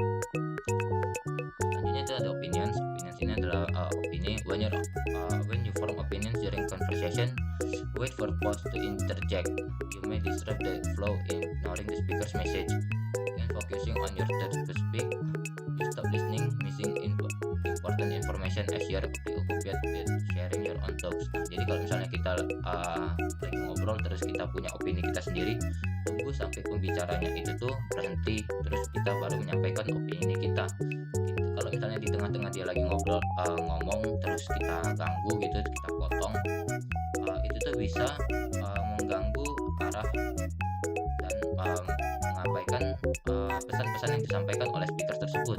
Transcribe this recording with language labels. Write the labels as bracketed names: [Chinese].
[Indonesian] Selanjutnya itu ada opinions. Opinions ini adalah opini. [English] When you form opinions during conversation, wait for pause to interject. You may disrupt the flow, ignoring the speaker's message. And focusing on your turn to speak, you stop listening, missing important information as you're preoccupied with sharing your own thoughts. [Indonesian] Nah, jadi kalau misalnya kita lagi ngobrol terus kita punya opini kita sendiri, tunggu sampai pembicaranya itu tuh berhenti, terus kita baru menyampaikan opini kita. Gitu. Kalau misalnya di tengah-tengah dia lagi ngobrol, ngomong terus kita ganggu gitu, kita potong, itu tuh bisa mengganggu arah dan mengabaikan pesan-pesan yang disampaikan oleh speaker tersebut.